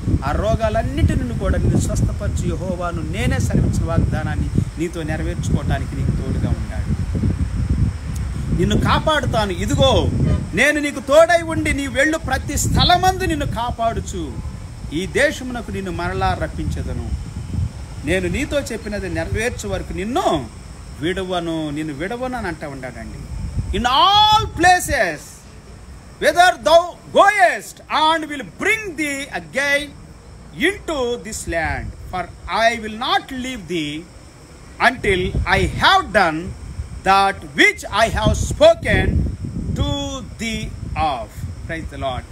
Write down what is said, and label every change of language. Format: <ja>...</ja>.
<te>ఆ రోగాలన్నిటి నుండి కూడా నిన్ను స్వస్థపరచు యెహోవాను నేనే సెలవించిన వాగ్దానాన్ని నీతో నెరవేర్చుకోవడానికి నీకు తోడుగా ఉన్నాడు. నిన్ను కాపాడుతాను. ఇదిగో నేను నీకు తోడై ఉండి నీ వెళ్ళు ప్రతి స్థలమందు నిన్ను కాపాడుచు ఈ దేశమునకు నిన్ను మరలా రప్పించెదను. నేను నీతో చెప్పినది నెరవేర్చు వరకు నిన్ను విడవను అని అంటూ ఉన్నాడండి.</te> <en>In all places whether thou goest and will bring thee again into this land, for I will not leave thee until I have done that which I have spoken to thee of. Praise the Lord.</en>